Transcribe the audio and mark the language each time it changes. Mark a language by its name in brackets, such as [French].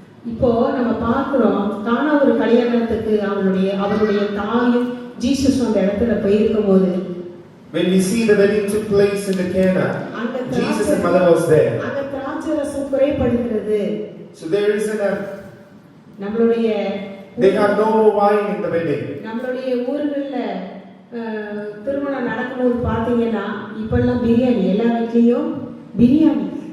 [Tamil] இப்போ நம்ம பார்க்கிறோம், கானா ஒரு கல்யாணத்துக்கு அவருடைய தாயும் ஜீசஸ் அந்த இடத்துல போயிருக்கும் போது, [English] when we see the wedding took place in the Cana, Jesus and mother was there. [Tamil] அங்க திராட்சரசம் குறைபடுகிறது. [English] So there isn't [Tamil] நம்மளுடைய [English] they have no more wine in the wedding. [Tamil] நம்மளுடைய ஊர்கள்ல திருமணம் நடக்கும்போது பாத்தீங்கன்னா இப்பெல்லாம் பிரியாணி, எல்லா வீட்லயும் பிரியாணி.